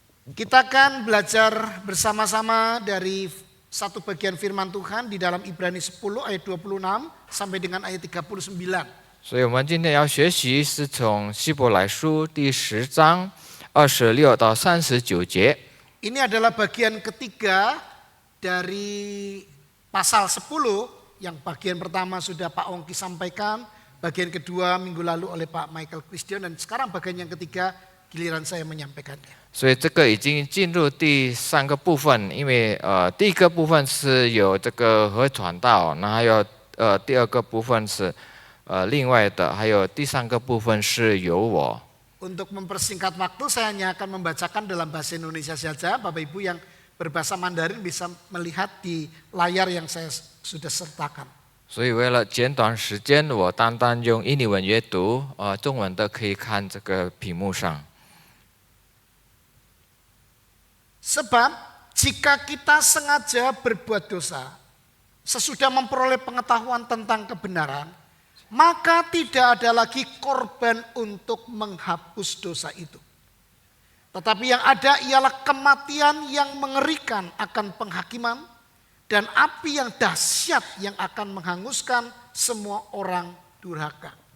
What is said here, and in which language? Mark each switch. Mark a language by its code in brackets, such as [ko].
[id] Kita akan belajar bersama-sama dari satu bagian firman Tuhan di dalam Ibrani 10 ayat 26 sampai dengan ayat 39. [zh] 所以我们今天要学习是从希伯来书第10章26到39节。 [id] Ini adalah bagian ketiga dari pasal 10 yang bagian pertama sudah Pak Ongki sampaikan, bagian kedua minggu lalu oleh Pak Michael Christian, dan sekarang bagian yang ketiga giliran saya menyampaikannya. [zh] 所以这个已经进入第3个部分，因为第一个部分是有这个和传道，那还有第二个部分是另外的，还有第3个部分是由我。 [id] Untuk mempersingkat waktu, saya hanya akan membacakan dalam bahasa Indonesia saja. Bapak Ibu yang berbahasa Mandarin bisa melihat di layar yang saya sudah sertakan. [zh] 所以为了简短时间，我单单用印尼文阅读，中文的可以看这个屏幕上。 [id] Sebab jika kita sengaja berbuat dosa, sesudah memperoleh pengetahuan tentang kebenaran, maka tidak ada lagi korban untuk menghapus dosa itu. Tetapi yang ada ialah kematian yang mengerikan akan penghakiman dan api yang dahsyat yang akan menghanguskan semua orang durhaka.